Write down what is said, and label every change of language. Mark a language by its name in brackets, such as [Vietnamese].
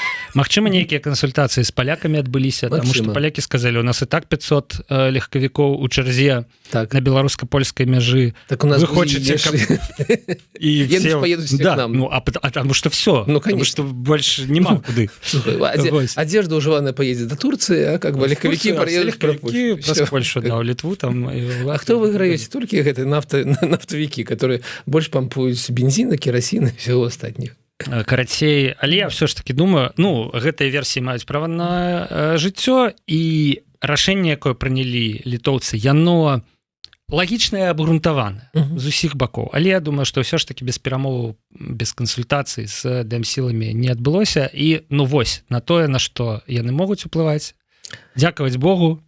[Belarusian] Магчыма, нейкія кансультацыі з палякамі адбыліся, таму што палякі сказалі, у нас і так 500 легкавікоў у чарзе на беларуска-польскай мяжы. Так у нас вы хочаце, [Russian] и все поедут к нам. Ну, а потому что все. Ну, потому что больше нема куды. Одежда ужеванная поедет до Турции, а как бы легковики поедут в Польшу, да, в Литву там. А кто выиграете? Только это нафтовики, которые больше помпуют бензина, керосина и всего остального. [Belarusian] Карацей, але я все ж таки думаю, ну, гэтыя версіі маюць права на жыццё, і рашэнне, якое прынялі літоўцы, яно лагічнае, абгрунтаванае з усіх бакоў. Але я думаю, што ўсё ж таки без перамоваў, без кансультацый з дэмсіламі не адбылося, і ну вось, на тое, на што яны могуць уплываць, дзякаваць Богу,